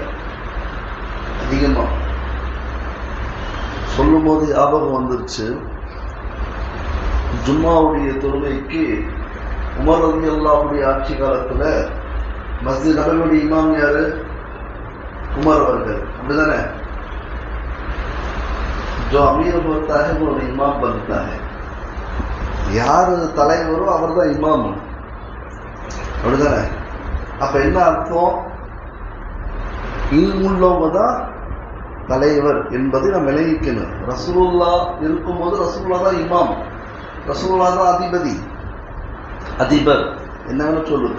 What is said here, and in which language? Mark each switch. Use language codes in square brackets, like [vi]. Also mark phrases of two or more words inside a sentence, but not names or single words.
[ta] அதிகமா சொல்லும் போது ஞாபகம் வந்துருச்சு. ஜும்மாவுடைய தொழுகைக்கு உமர் ரலியல்லாஹுடைய ஆட்சி காலத்துல மஸ்ஜித் நபவியுடைய இமாம் யாரு? உமர் அவர்கள். அப்படிதானே? [hi] जो अमीर होता है वो इमाम बनता है. [ta] யாரு தலைவரோ அவர் தான் இமாம். அப்படிதானே? அப்ப என்ன அர்த்தம்? இல்முள்ளவங்க தான் தலைவர் என்பதை நாம் விளங்கிக்கணும். ரசூலுல்லா இருக்கும்போது ரசூலுல்லா தான் இமாம், ரசூலுல்லா தான் அதிபர் என்னன்னு சொல்லுங்க.